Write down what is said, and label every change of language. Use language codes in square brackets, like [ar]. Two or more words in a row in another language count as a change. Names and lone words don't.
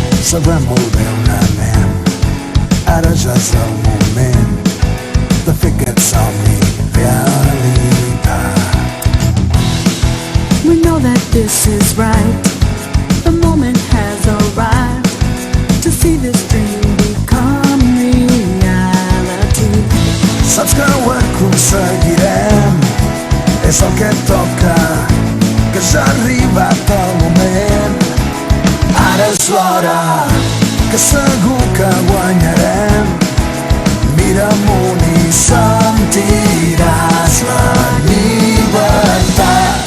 [ca] sabem molt bé on anem. Ara ja és el moment de fer aquest somni realitat. [en] We know that this is right. The moment has arrived to see this dream become reality. [ca] Saps que ho aconseguirem, és el que toca, que ja ha arribat el moment. Ara és l'hora, que segur que guanyarem. Mira amunt i sentiràs la llibertat.